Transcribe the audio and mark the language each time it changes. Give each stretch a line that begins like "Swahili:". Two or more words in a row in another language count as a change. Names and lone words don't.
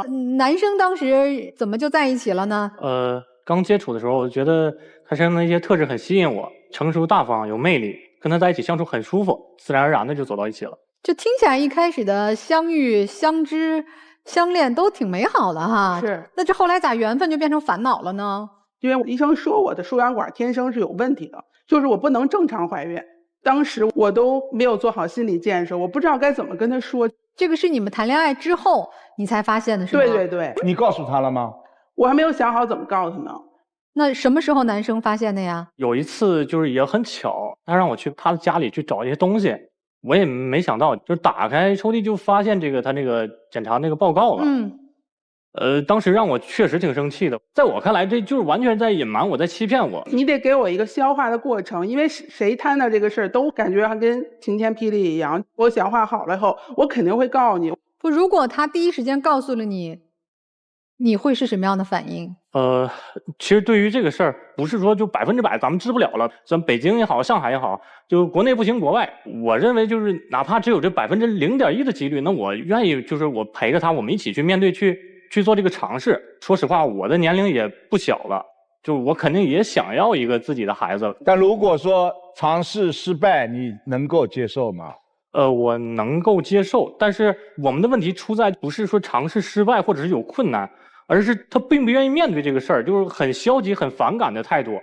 Chinese: 男生當時怎麼就在一起了呢？剛接觸的時候，我覺得他身上的一些特質很吸引我，成熟大方，有魅力，跟他在一起相處很舒服，自然而然的就走到一起了。就聽起來一開始的相遇、相知、相戀都挺美好的哈。是。那這後來咋緣分就變成煩惱了呢？因為醫生說我的輸卵管天生是有問題的，就是我不能正常懷孕。當時我都沒有做好心理建設，我不知道該怎麼跟他說。這個是你們談戀愛之後你才發現的是嗎？對對對。你告訴他了嗎？我還沒有想好怎麼告訴他呢。那什麼時候男生發現的呀？有一次就是也很巧，他讓我去他的家裡去找一些東西，我也沒想到，就是打開抽屉就發現這個他那個檢查那個報告了。當時讓我確實挺生氣的，在我看來這就是完全在隱瞞我，在欺騙我。你得給我一個消化的過程，因為誰攤到這個事兒都感覺還跟晴天霹靂一樣。我消化好了以後，我肯定會告訴你。不，如果他第一時間告訴了你，你會是什麼樣的反應？其實對於這個事兒，不是說就100%咱們治不了了，咱北京也好，上海也好，就國內不行國外。我認為就是哪怕只有這0.1%的幾率，那我願意就是我陪着他，我們一起去面對去做這個嘗試。說實話，我的年齡也不小了，就我肯定也想要一個自己的孩子。但如果說嘗試失敗，你能夠接受嗎？我能夠接受，但是我們的問題出在不是說嘗試失敗或者是有困難，而是他並不願意面對這個事兒，就是很消極、很反感的態度。